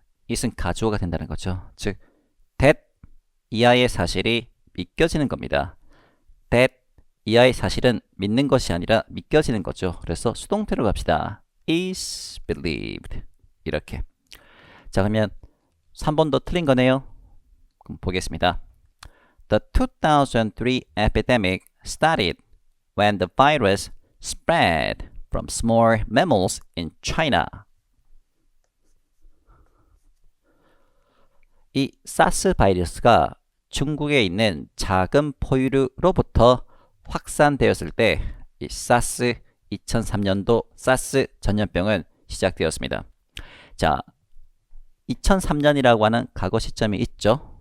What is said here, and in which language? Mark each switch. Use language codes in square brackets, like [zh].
[ko] it은 가주어가 된다는 거죠. 즉 that 이하의 사실이 믿겨지는 겁니다. that 이하의 사실은 믿는 것이 아니라 믿겨지는 거죠. 그래서 수동태로 갑시다. [en] is believed. [ko] 이렇게. 자, 그러면 3번도 틀린 거네요. 그럼 보겠습니다. [en] The 2003 epidemic started when the virus spread from small mammals in China. [ko] 이 사스 바이러스가 중국에 있는 작은 포유류로부터 확산되었을 때 이 사스 2003년도 사스 전염병은 시작되었습니다. 자, 2003년이라고 하는 과거 시점이 있죠.